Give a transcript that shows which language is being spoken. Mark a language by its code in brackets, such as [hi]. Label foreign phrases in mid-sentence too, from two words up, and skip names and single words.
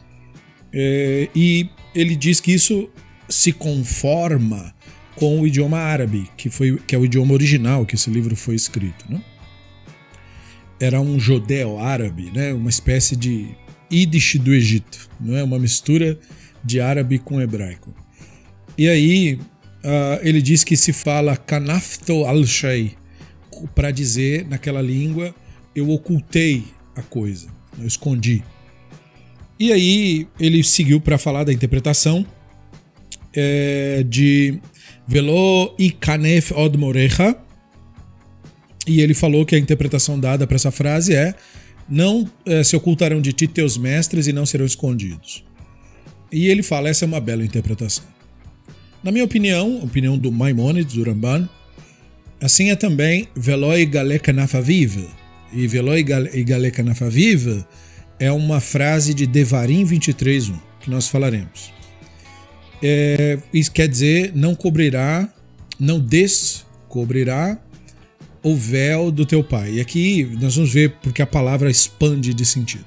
[pt] E ele diz que isso se conforma com o idioma árabe, que é o idioma original que esse livro foi escrito, né? Era um judeu-árabe, né? Uma espécie de Yiddish do Egito, não é? Uma mistura de árabe com hebraico. E aí ele diz que se fala [ar] كنفت الشيء, [pt] para dizer naquela língua eu ocultei a coisa, eu escondi. E aí ele seguiu para falar da interpretação de [he] ולא יכנף עוד מוריך, [pt] e ele falou que a interpretação dada para essa frase é não se ocultarão de ti teus mestres e não serão escondidos. E ele fala, essa é uma bela interpretação. Na minha opinião, a opinião do Maimônides, do Ramban, assim é também [he] ולא יגלה כנף אביו. [pt] E [he] ולא יגלה כנף אביו [pt] é uma frase de Devarim 23:1, que nós falaremos. Isso quer dizer, não descobrirá o véu do teu pai. E aqui nós vamos ver porque a palavra expande de sentido.